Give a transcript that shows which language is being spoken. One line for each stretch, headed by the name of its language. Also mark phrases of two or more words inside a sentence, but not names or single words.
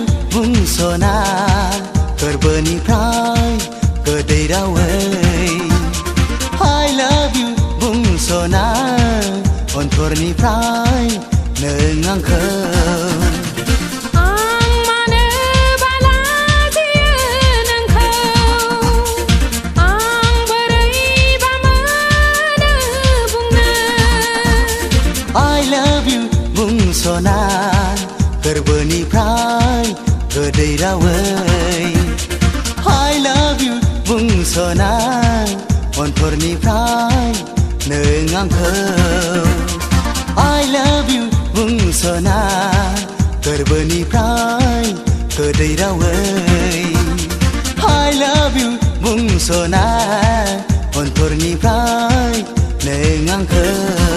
Bodo: बुंस'ना गोरबोनिफ्राय गोदै रावै
English: I love you
Bodo: बुंस'ना अनथरनिफ्राय नों आंखौ
English: I love you
Bodo: बुंस'ना गोरबोनिफ्राय गोदै रावै
English: I love you
Bodo: बुंस'ना अनथरनिफ्राय नों आंखौ
English: I love you
Bodo: बुंस'ना गोरबोनिफ्राय गोदै रावै
English: I love you
Bodo: बुंस'ना अनथरनिफ्राय नों आंखौ